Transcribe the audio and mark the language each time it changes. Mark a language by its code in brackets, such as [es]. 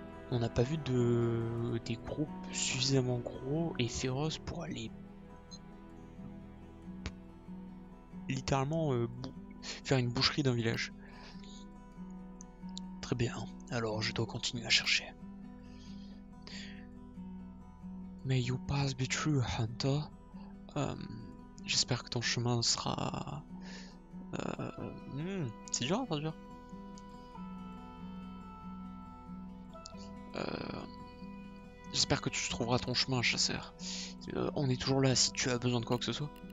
[fr] On n'a pas vu des groupes suffisamment gros et féroces pour aller littéralement faire une boucherie d'un village. Très bien, alors je dois continuer à chercher. [en] May your path be true, Hunter. [fr] J'espère que ton chemin sera... c'est dur à traduire. J'espère que tu trouveras ton chemin, chasseur. On est toujours là si tu as besoin de quoi que ce soit.